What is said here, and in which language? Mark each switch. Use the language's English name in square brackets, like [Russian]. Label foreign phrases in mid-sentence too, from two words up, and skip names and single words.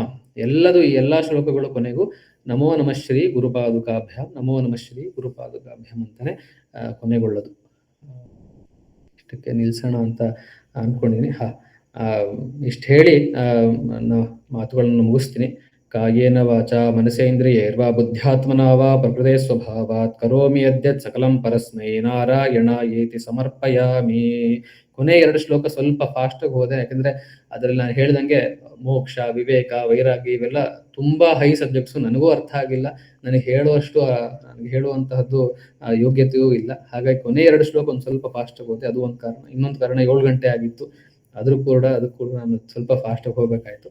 [Kannada] ಎಲ್ಲದು ಈ ಎಲ್ಲಾ ಶ್ಲೋಕಗಳ ಕೊನೆಗೂ [Sanskrit] ನಮೋ ನಮಃ ಶ್ರೀ ಗುರುಪಾದುಕಾಭ್ಯಾಂ ನಮೋ ನಮಃ ಶ್ರೀ ಗುರುಪಾದುಕಾಭ್ಯಾಂ [Kannada] ಅಂತಾನೆ ಕೊನೆಗೊಳ್ಳೋದು. ಇಷ್ಟಕ್ಕೆ ನಿಲ್ಸೋಣ ಅಂತ ಅನ್ಕೊಂಡಿದ್ದೀನಿ. ಇಷ್ಟು ಹೇಳಿ ಮಾತುಗಳನ್ನು ಮುಗಿಸ್ತೀನಿ. [Sanskrit] ಕಾಯೇನ ವಾಚಾ ಮನಸೇಂದ್ರಿಯೈರ್ವಾ ಬುದ್ಧ್ಯಾತ್ಮನಾ ವಾ ಪ್ರಕೃತೆ ಸ್ವಭಾವಾತ್ ಕರೋಮಿ ಯದ್ಯತ್ ಸಕಲಂ ಪರಸ್ಮೈ ನಾರಾಯಣಾಯೇತಿ ಸಮರ್ಪಯಾಮಿ. [Kannada] ಕೊನೆ 2 ಶ್ಲೋಕ ಸ್ವಲ್ಪ ಫಾಸ್ಟಾಗಿ ಹೋದೆ, ಯಾಕಂದ್ರೆ ಅದರಲ್ಲಿ ನಾನು ಹೇಳ್ದಂಗೆ ಮೋಕ್ಷ, ವಿವೇಕ, ವೈರಾಗ್ಯ ಇವೆಲ್ಲ ತುಂಬಾ [English] high subjects. [Kannada] ನನಗೂ ಅರ್ಥ ಆಗಿಲ್ಲ, ನನಗೆ ಹೇಳುವಂತಹದ್ದು ಯೋಗ್ಯತೆಯೂ ಇಲ್ಲ. ಹಾಗಾಗಿ ಕೊನೆ 2 ಶ್ಲೋಕ ಒಂದು ಸ್ವಲ್ಪ ಫಾಸ್ಟಾಗಿ ಹೋದೆ, ಅದು ಒಂದು ಕಾರಣ. ಇನ್ನೊಂದು ಕಾರಣ 7 ಗಂಟೆ ಆಗಿತ್ತು, ಅದಕ್ಕೂ ಕೂಡ ನಾನು ಸ್ವಲ್ಪ ಫಾಸ್ಟಾಗಿ ಹೋಗ್ಬೇಕಾಯ್ತು.